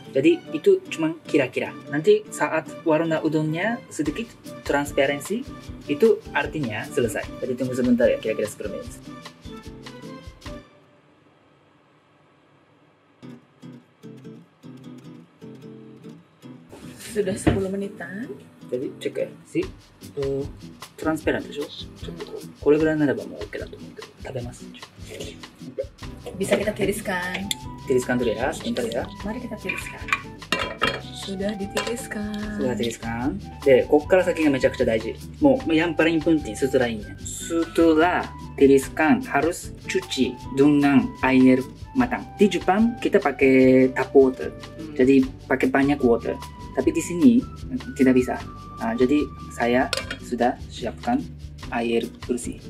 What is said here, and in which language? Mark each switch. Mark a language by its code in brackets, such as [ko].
[id] Jadi itu cuma kira-kira. Nanti saat warna udonnya sedikit transparansi, itu artinya selesai. Jadi tunggu sebentar ya, kira-kira 10 menit. Sudah 10 menitan. Jadi cek ya, transparan [ja] でしょ。これぐらいならばもう OK だと思うけど、食べます。 [id] Bisa kita tiriskan. Tiriskan dulu ya, sebentar ya. Mari kita tiriskan. Sudah ditiriskan. Sudah tiriskan. [ja] De, ここから先がめちゃくちゃ大事。もう [id] yang paling penting setelah ini. Setelah tiriskan harus cuci dengan air matang. Di Jepang kita pakai [en] tap water. [id] Jadi pakai banyak water. Tapi di sini tidak bisa. Nah, jadi saya sudah siapkan air bersih.